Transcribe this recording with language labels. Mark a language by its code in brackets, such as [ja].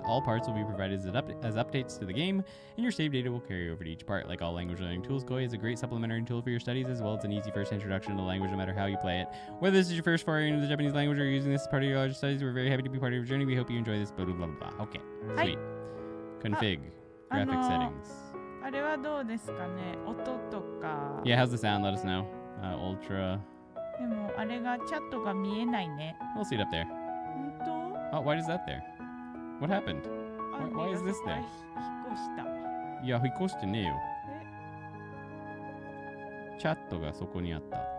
[en] All parts will be provided as updates to the game, and your save data will carry over to each part. Like all language learning tools, Koe is a great supplementary tool for your studies, as well as an easy first introduction to the language no matter how you play it. Whether this is your first foray into the Japanese language or you're using this as part of your larger studies, we're very happy to be part of your journey. We hope you enjoy this, blah, blah, blah, blah. Okay, sweet. Config, graphic settings. [ja] あれはどうですかね音とか。 [en] Yeah, how's the sound? Let us know. Ultra. [ja] でもあれがチャットが見えないね。 [en] We'll see it up there. [ja] 本当？ [en] Oh, why is that there? What happened? Why is this there? [ja] 引っ越した。いや、引っ越してねえよ。チャットがそこにあった。